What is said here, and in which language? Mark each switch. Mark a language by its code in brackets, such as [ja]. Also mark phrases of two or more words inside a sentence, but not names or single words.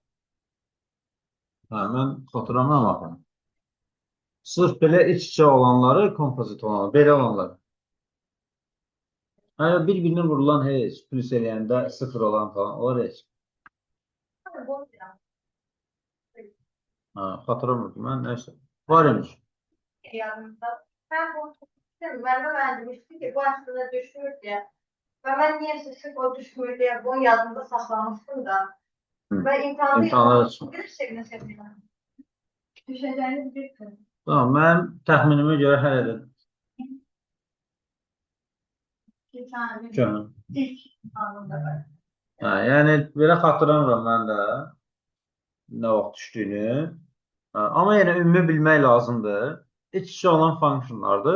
[az] Hə, mən xatırlamıram axı. Sırf belə iç-içə olanları, kompozit olanları, belə olanları. Hələ bir-birinə vurulan heç, plus eləyəndə sıfır olan falan, onlar heç. Hə, xatırlamırdım mən, neyse. Var imiş. Yanımda. [tr] Ben bu ben demiştim ki bu aslında düşmür diye. Ve ben niyeyse sırf o düşmür diye bunu yazımda saklamıştım da. Ve [az] İmtahanlar üçün. [tr] bir şekilde seviyorum. Düşeceğini bilirdim. [az] Tamam, mən təxminimə görə hələ də [tr] Bir tane [az] görürəm. ilk anında var. Hə, yəni belə xatırlamıram mən də nə vaxt düşdüyünü. Hə, amma yenə ümumi bilmək lazımdır. İç-içə olan funksiyonlardır.